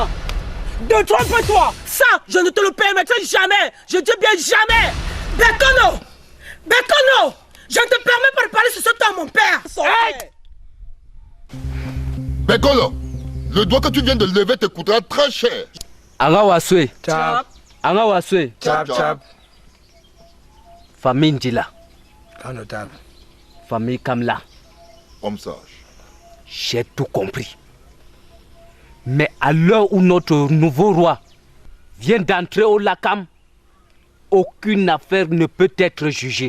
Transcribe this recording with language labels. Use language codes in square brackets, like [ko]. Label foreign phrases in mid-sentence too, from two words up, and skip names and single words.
[fr] Détrompe-toi! Ça, je ne te le permettrai jamais! Je dis bien jamais! Bekono! Bekono! Je ne te permets pas de parler sur ce temps, mon père! Hey! Bekolo, le doigt que tu viens de lever te coûtera très cher. Anga waswe Chap. Anga waswe Chap chap. Famille Ndila. Grand notable. Famille Kamla. Homme sage. J'ai tout compris. Mais à l'heure où notre nouveau roi vient d'entrer au Lakam, aucune affaire ne peut être jugée.